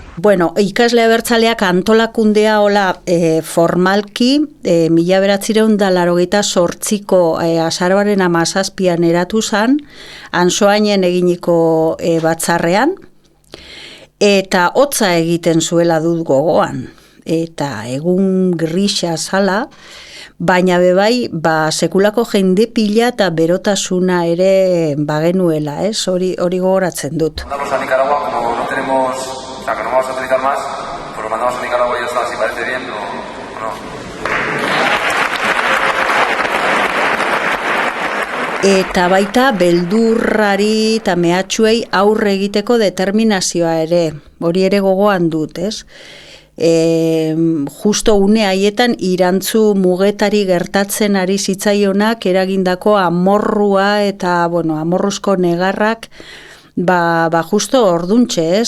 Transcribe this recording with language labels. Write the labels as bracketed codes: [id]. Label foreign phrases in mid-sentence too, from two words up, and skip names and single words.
[eu] Ikasle abertzaleak antolakundea hola formalki 1988ko azaroaren 17an eratu zan, Ansoainen eginiko batzarrean, eta hotza egiten zuela dut gogoan, eta egun grisa zala, baina bebai, sekulako jende pila eta berotasuna ere bagenuela, ez? Hori gogoratzen dut. [es] Mandamos a Nicaragua, como no tenemos, o sea, que no vamos a utilizar más, pues lo mandamos a Nicaragua y ya está, si parece bien o no. [eu] Eta baita beldurrari eta mehatxuei aurre egiteko determinazioa ere, hori ere gogoan dut, ez? Justo une haietan irantzu mugetari gertatzen ari zitzaionak eragindako amorrua eta amorruzko negarrak justo orduntxe, ez?